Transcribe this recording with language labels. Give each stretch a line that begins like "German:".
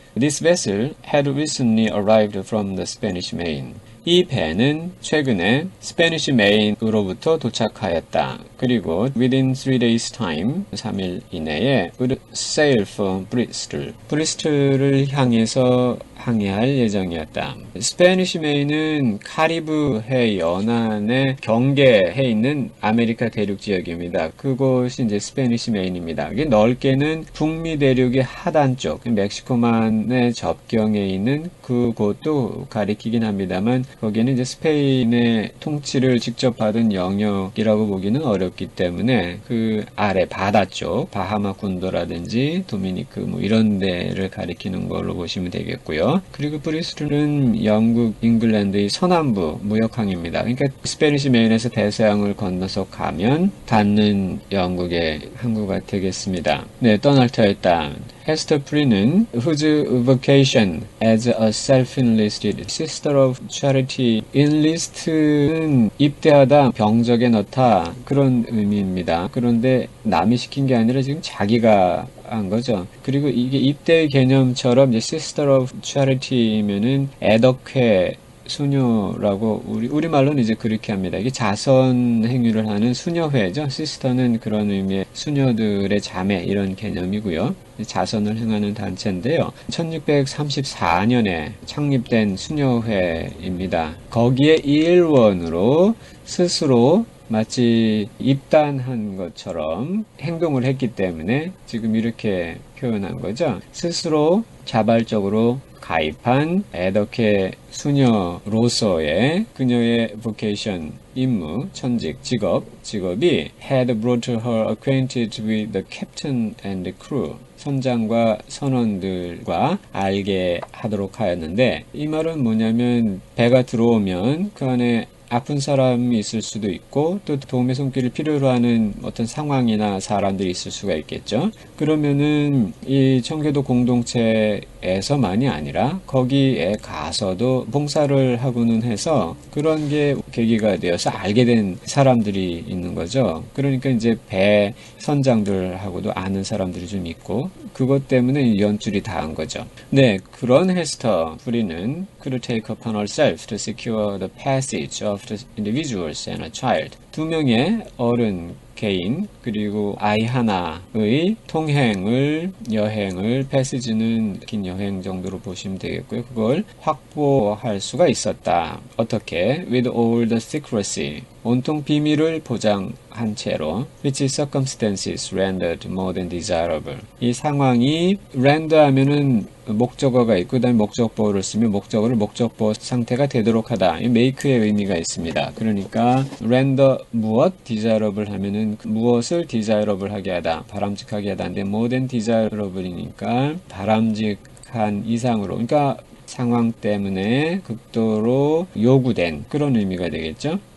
English: This vessel had recently arrived from the Spanish Main.
Korean: 이 배는 최근에 스페니시 메인으로부터 도착하였다.
English: 그리고 within 3 days time,
Korean: 3일 이내에
English: would sail for Bristol.
Korean: 브리스톨을 향해서 항해할 예정이었다. 스페니시 메인은 카리브해 연안의 경계해 있는 아메리카 대륙 지역입니다. 그곳이 이제 스페니시 메인입니다. 이게 넓게는 북미 대륙의 하단 쪽, 멕시코만의 접경에 있는 그곳도 가리키긴 합니다만 거기는 이제 스페인의 통치를 직접 받은 영역이라고 보기는 어렵기 때문에 그 아래 바다 쪽, 바하마 군도라든지 도미니크 뭐 이런 데를 가리키는 걸로 보시면 되겠고요. 그리고 브리스톨은 영국, 잉글랜드의 서남부 무역항입니다. 그러니까 스페니시 메인에서 대서양을 건너서 가면 닿는 영국의 항구가 되겠습니다. 네, 떠날 터였다.
English: 헤스터 프리는 whose vocation as a self-enlisted sister of charity, enlist는
Korean: 입대하다, 병적에 넣다 그런 의미입니다. 그런데 남이 시킨 게 아니라 지금 자기가 한 거죠. 그리고 이게 입대 개념처럼 이제
English: sister of charity
Korean: 면은 애덕회 수녀라고 우리말로는 이제 그렇게 합니다. 이게 자선 행위를 하는 수녀회죠. 시스터는 그런 의미의 수녀들의 자매 이런 개념이고요. 자선을 행하는 단체인데요. 1634년에 창립된 수녀회입니다. 거기에 일원으로 스스로 마치 입단한 것처럼 행동을 했기 때문에 지금 이렇게 표현한 거죠. 스스로 자발적으로 가입한 애덕회 수녀로서의 그녀의 vocation, 임무, 천직, 직업이
English: had brought her acquainted with the captain and the crew.
Korean: 선장과 선원들과 알게 하도록 하였는데 이 말은 뭐냐면 배가 들어오면 그 안에 아픈 사람이 있을 수도 있고 또 도움의 손길을 필요로 하는 어떤 상황이나 사람들이 있을 수가 있겠죠. 그러면은 이 청교도 공동체에서만이 아니라 거기에 가서도 봉사를 하고는 해서 그런 게 계기가 되어서 알게 된 사람들이 있는 거죠. 그러니까 이제 배 선장들하고도 아는 사람들이 좀 있고 그것 때문에 연줄이 닿은 거죠. 네, 그런
English: 헤스터 프리는 could take upon herself to secure the passage of the individuals and a child.
Korean: 두 명의 어른 개인 그리고 아이 하나의 여행을 패시지는 긴 여행 정도로 보시면 되겠고요. 그걸 확보할 수가 있었다. 어떻게?
English: With all the secrecy.
Korean: 온통 비밀을 보장한 채로
English: which circumstances rendered more than desirable.
Korean: 이 상황이 render 하면은 목적어가 있고 그다음에 목적보를 쓰면 목적어를 목적보 상태가 되도록 하다. 이 make의 의미가 있습니다. 그러니까 render 무엇, desirable 하면은 무엇을 desirable 하게 하다, 바람직하게 하다인데
English: more than desirable
Korean: 이니까 바람직한 이상으로, 그러니까 상황 때문에 극도로 요구된 그런 의미가 되겠죠.